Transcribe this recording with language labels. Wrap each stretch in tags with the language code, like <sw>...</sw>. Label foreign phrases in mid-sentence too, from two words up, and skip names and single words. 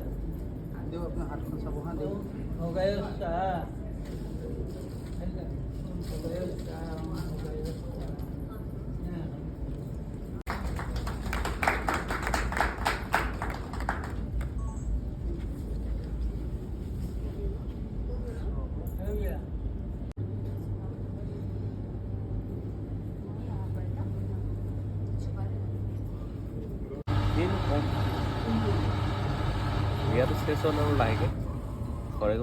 <as>দিয়ক আপোনাৰ হাতখন চাব হা, দিয়ক।</as> <sa>ओम भोगाय स्वाहा ओम भोगाय स्वाहा ओम भोगाय स्वाहा</sa> <hi>हो गया</hi> <as>ইয়াতো চেছ হ'ল আৰু লাহেকৈ ঘৰে ঘৰে যাওঁ।</as>